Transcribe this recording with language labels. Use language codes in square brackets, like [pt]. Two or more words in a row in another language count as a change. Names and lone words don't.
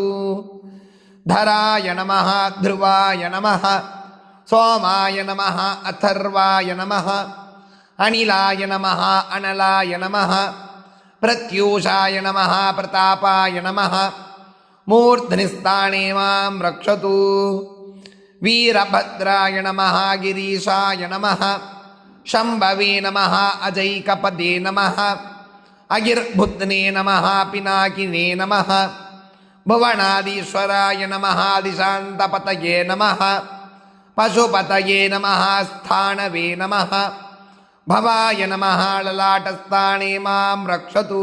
[sa] धराय नमः, ध्रुवाय नमः, सोमाय नमः, अथर्वाय नमः, अनिलाय नमः, अनलाय नमः, प्रत्यूषाय नमः, प्रतापाय नमः, मूर्ध्निस्थाने मां रक्षतु. वीरभद्राय नमः, गिरीशाय नमः, शंभवे नमः, अजैकपदे नमः, अगिर्बुध्ने नमः, पिनाकिने नमः, भुवनादीश्वराय नमः, दिशान्तपतये नमः, पशुपतये नमः, स्थानवे नमः, भवाय नमः, ललाटस्थाने मां रक्षतु.